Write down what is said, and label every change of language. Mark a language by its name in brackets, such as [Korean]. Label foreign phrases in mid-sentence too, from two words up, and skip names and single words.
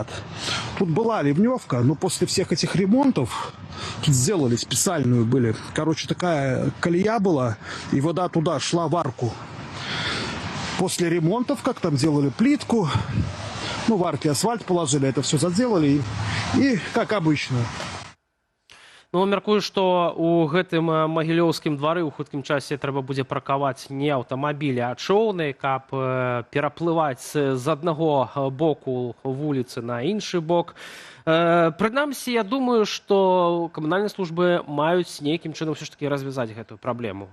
[Russian] Тут была ливневка, но после всех этих ремонтов тут сделали специальную были. Короче, такая колея была, и вода туда шла в арку. после ремонтов, как там делали плитку, ну, в арке асфальт положили, это все заделали, и как обычно. [Belarusian] Ну, мяркую, што ў гэтым магілёўскім двары ў хуткім часе трэба будзе паркаваць не аўтамабілі, а чоўны, каб пераплываць з аднаго боку вуліцы на іншы бок. Прынамсі, я думаю, што камунальныя службы маюць нейкім чынам все ж таки развязаць гэтую праблему.